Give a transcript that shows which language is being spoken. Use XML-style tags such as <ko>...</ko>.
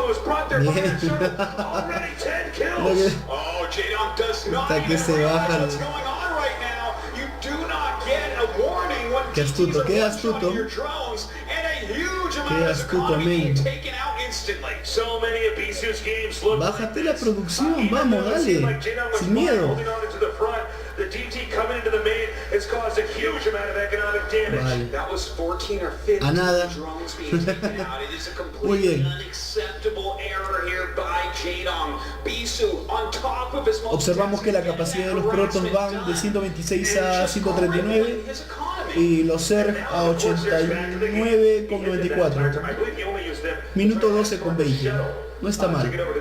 <en>It was brought there by the shuttle. Already 10 kills. Oh, JAEDONG does not even realize what's going on right now. You do not get a warning when TTs are launching on your drones, and a huge amount of economy being taken out instantly. So many of BISU's games look</en> <es>Bájate la producción, vamos, dale, sin miedo.</es> <en>The DT coming into the main has caused a huge amount of economic damage.</en> <es>Vale.</es> <en>That was 14 or 15 drones being taken out. It is a completely unacceptable error here by JAEDONG. BISU on top of his most.</en> <es>Observamos que la capacidad de los Protoss van de 126 a 139 y los Zerg a 89,94. Minuto 12 con 20. No está mal.</es>